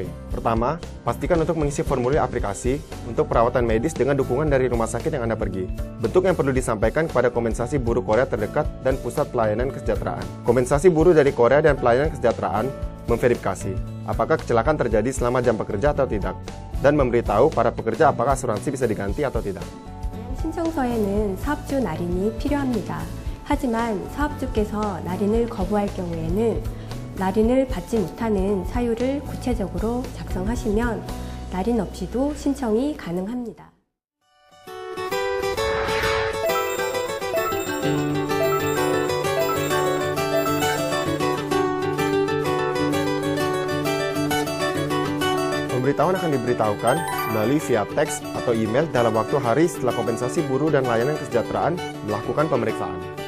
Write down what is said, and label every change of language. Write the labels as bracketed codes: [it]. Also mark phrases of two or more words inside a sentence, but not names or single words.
[id] Pertama, pastikan untuk mengisi formulir aplikasi untuk perawatan medis dengan dukungan dari rumah sakit yang Anda pergi. Bentuk yang perlu disampaikan kepada kompensasi buruh Korea terdekat dan pusat pelayanan kesejahteraan. Kompensasi buruh dari Korea dan pelayanan kesejahteraan memverifikasi apakah kecelakaan terjadi selama jam pekerja atau tidak, dan memberitahu para pekerja apakah asuransi bisa diganti atau tidak. [ko] 신청서에는 사업주 날인이 필요합니다. 하지만 사업주께서 날인을 거부할 경우에는 날인을 받지 못하는 사유를 구체적으로 작성하시면 날인 없이도 신청이 가능합니다. [id] Pemberitahuan akan diberitahukan melalui via teks atau email dalam waktu hari setelah kompensasi buruh dan layanan kesejahteraan melakukan pemeriksaan.